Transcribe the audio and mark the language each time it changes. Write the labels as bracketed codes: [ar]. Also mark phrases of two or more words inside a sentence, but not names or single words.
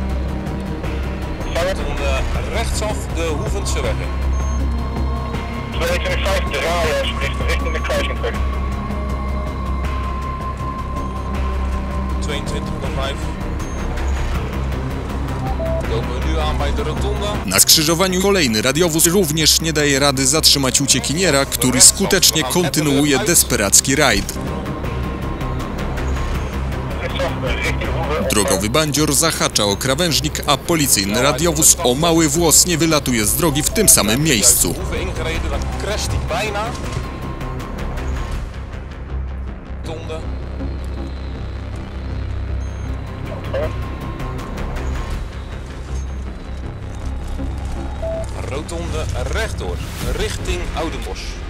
[nl] Rotonde rechtsaf, de Hoevenseweg in. 22,5 draaien alsjeblieft, richting de kruising terug. 22,5. Komen we nu aan bij de rotonde. [pl] Na skrzyżowaniu kolejny radiowóz również nie daje rady zatrzymać uciekiniera, który skutecznie kontynuuje desperacki rajd. Drogowy bandzior zahacza o krawężnik, a policyjny radiowóz o mały włos nie wylatuje z drogi w tym samym miejscu. [nl] Rotonde rechtdoor, richting Oudenbosch.